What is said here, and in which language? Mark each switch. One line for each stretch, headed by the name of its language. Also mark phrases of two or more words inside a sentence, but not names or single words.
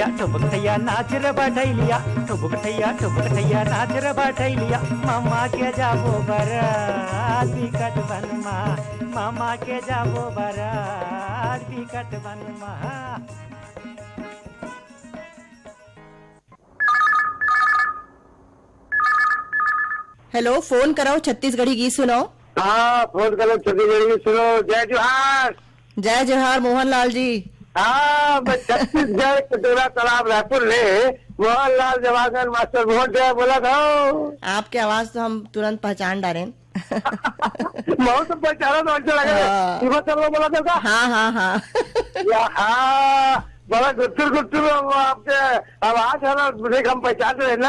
Chhattisgarhi: ठैया ठुबक ठैया नाच रे बढ़ैलिया ठुबक ठैया नाच रे बढ़ैलिया मामा के जाबो बारात बिकट बनमा मामा के जाबो बारात बिकट बनमा। हेलो, फोन कराओ, छत्तीसगढ़ी गीत सुनाओ। हाँ फोन करो, छत्तीसगढ़ी में सुनो। जय जोहार। जय जोहार मोहनलाल जी। हाँ मैं छत्तीसगढ़ कटोरा तालाब रायपुर ले मोहनलाल जवागन मास्टर मोहन जय बोला था। आपकी आवाज तो हम तुरंत पहचान डाले। बहुत तो पहचाना तो अच्छा लगा। बोला था का? हाँ हाँ हाँ। हाँ बड़ा गुट्टुर आपके आवाज है ना, हम पहचान रहे ना।